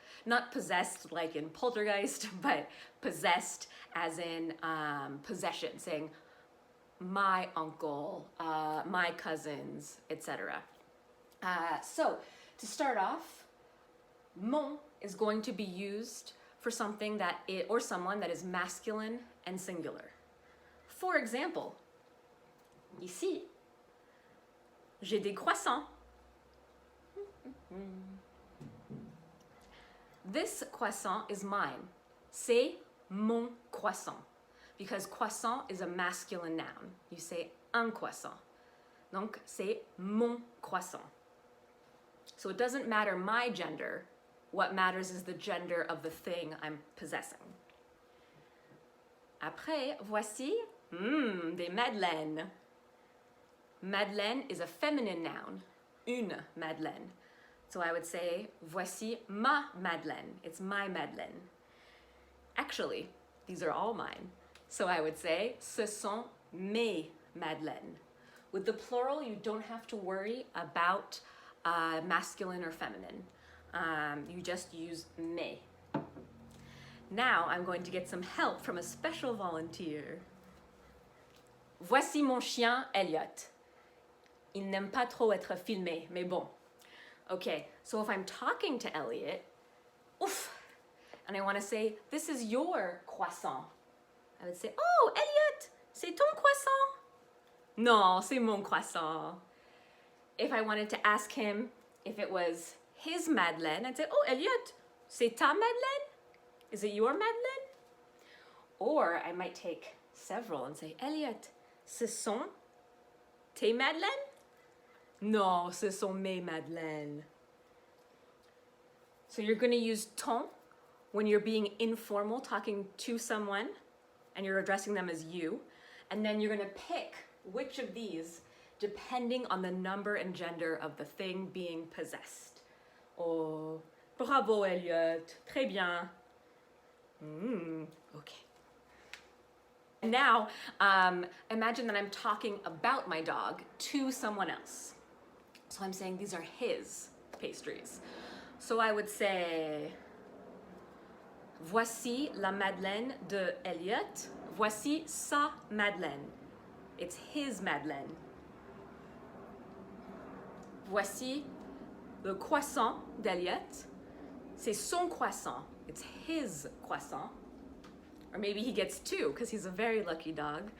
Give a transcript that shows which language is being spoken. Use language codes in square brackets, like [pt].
[en] Not possessed like in poltergeist, but possessed as in possession, saying my uncle, my cousins, etc. So to start off, mon is going to be used for something that or someone that is masculine and singular. For example, [fr] ici, j'ai des croissants. [en] This croissant is mine. [fr] C'est mon croissant. [en] Because croissant is a masculine noun. You say un croissant. [fr] Donc, c'est mon croissant. [en] So it doesn't matter my gender. What matters is the gender of the thing I'm possessing. [fr] Après, voici des madeleines. [en] Madeleine is a feminine noun. Une madeleine. So I would say, [fr] voici ma madeleine. [en] It's my madeleine. Actually, these are all mine. So I would say, [fr] ce sont mes madeleines. [en] With the plural, you don't have to worry about masculine or feminine. You just use mes. Now I'm going to get some help from a special volunteer. [fr] Voici mon chien, Elliot. Il n'aime pas trop être filmé, mais bon. [en] Okay, so if I'm talking to Elliot, oof, and I want to say, this is your croissant. I would say, oh, [fr] Elliot, c'est ton croissant? Non, c'est mon croissant. [en] If I wanted to ask him if it was his madeleine, I'd say, oh, Elliot, [fr] c'est ta madeleine? [en] Is it your madeleine? Or I might take several and say, Elliot, [fr] ce sont tes madeleines? Non, ce sont mes madeleines. [en] So you're going to use ton when you're being informal, talking to someone, and you're addressing them as you. And then you're going to pick which of these depending on the number and gender of the thing being possessed. [fr] Oh, bravo, Elliot. Très bien. Okay. [en] And now, imagine that I'm talking about my dog to someone else. So I'm saying these are his pastries. So I would say, [fr] voici la madeleine de Elliot. Voici sa madeleine. [en] It's his madeleine. [fr] Voici le croissant d'Elliot. C'est son croissant. [en] It's his croissant. Or maybe he gets two because he's a very lucky dog.